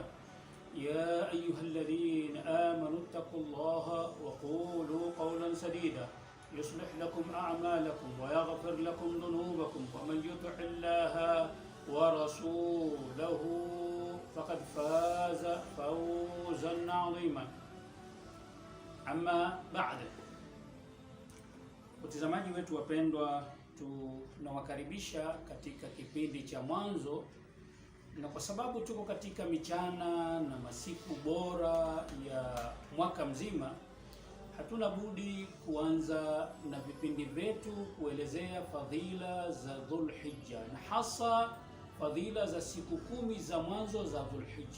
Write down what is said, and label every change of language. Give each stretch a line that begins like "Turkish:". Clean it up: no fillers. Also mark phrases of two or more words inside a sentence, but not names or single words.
Arabic: يا أيها الذين آمنوا اتقوا الله وقولوا قولا سديدا يصلح لكم أعمالكم ويغفر لكم ذنوبكم ومن يطع الله ورسوله فقد فاز فوزا عظيما.
Swahili: Amma baada, watazamaji wetu wapendwa, tunawakaribisha katika kipindi cha mwanzo, na kwa sababu tuko katika michana na masiku bora ya mwaka mzima, hatuna budi kuanza na vipindi vyetu kuelezea fadhila za Dhulhijja, na hasa fadhila za siku 10 za mwanzo za Dhulhijja.